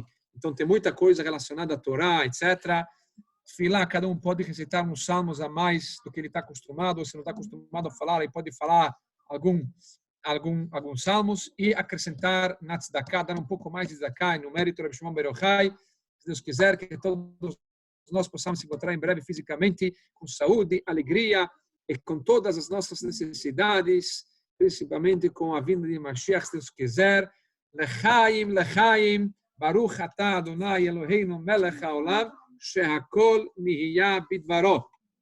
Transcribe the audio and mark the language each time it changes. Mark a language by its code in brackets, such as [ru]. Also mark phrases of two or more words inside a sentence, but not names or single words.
[pt] Então, tem muita coisa relacionada a Torá, etc. Tefilá, cada um pode recitar uns salmos a mais do que ele está acostumado, ou se não está acostumado a falar, ele pode falar alguns salmos e acrescentar na tzedakah, dar um pouco mais de tzedakah no mérito do Rabbi Shimon Bar Yochai. Se Deus quiser, que todos nós possamos se encontrar em breve fisicamente, com saúde, alegria e com todas as nossas necessidades, principalmente com a vinda de Mashiach, se Deus quiser. [he] לחיים לחיים ברוך אתה אדני אלהינו מלך העולם שהכל נהיה בדברו.